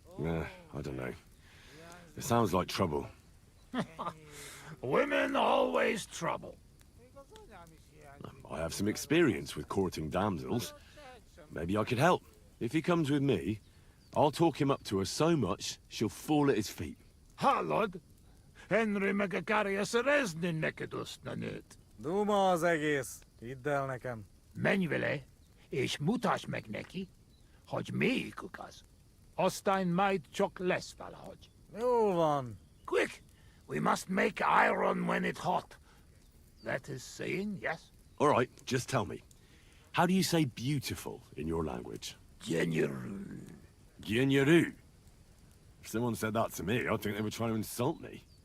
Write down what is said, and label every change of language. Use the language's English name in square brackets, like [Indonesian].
[English] I don't know. It sounds like trouble. Women always trouble. I have some experience with courting damsels. Maybe I could help. If he comes with me, I'll talk him up to her so much, she'll fall at his feet. [Hungarian] Hallod? Henry meg akarja szerezni neked azt a nőt. Duma az egész. Hidd el nekem. Menj vele, és mutasd meg neki, hogy melyikük az. Aztán majd csak lesz valahogy. Jól van. [English] Quick! We must make iron when it's hot. That is saying, yes? All right, just tell me. How do you say beautiful in your language? [Hungarian] Gyenyeru. Gyenyeru. [English] If someone said that to me, I'd think they were trying to insult me.